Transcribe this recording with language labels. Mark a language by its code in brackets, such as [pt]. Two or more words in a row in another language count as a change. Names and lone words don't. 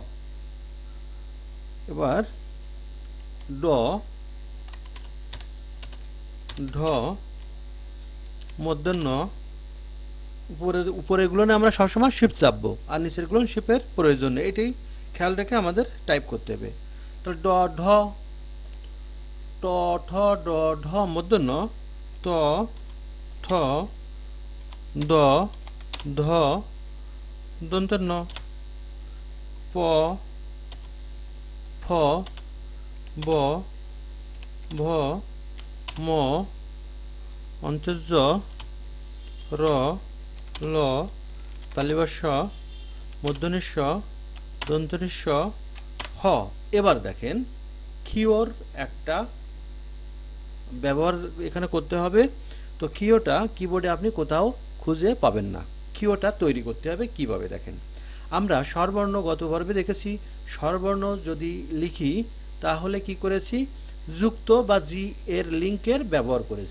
[bn] এবার ড, ঢ, মধ্যাহ্ন, উপরেগুলো না আমরা সবসময় শিফট চাপবো, আর নিচেরগুলো শিফটের প্রয়োজন নেই। এটাই খেয়াল রেখে আমাদের টাইপ করতে হবে। তাহলে ড ঢ, ট ঠ ড ঢ মধ্যাহ্ন, ত, থ, দ, ধ, দন্তের ন, প, ফ, ব, ভ, ম, অন্তর্জ, র, ল, তালিবাস্য, মূর্ধন্য ষ, দন্তন্য স, হ। এবার দেখেন ক্ষীয়র একটা ব্যবহার এখানে করতে হবে। তো ক্ষীয়টা কিবোর্ডে আপনি কোথাও খুঁজে পাবেন না। ক্ষীয়টা তৈরি করতে হবে কিভাবে দেখেন। আমরা স্বরবর্ণ গত পর্বে দেখেছি, স্বরবর্ণ যদি লিখি তাহলে কি করেছি, যুক্ত বা জি এর লিঙ্কের ব্যবহার করেছি।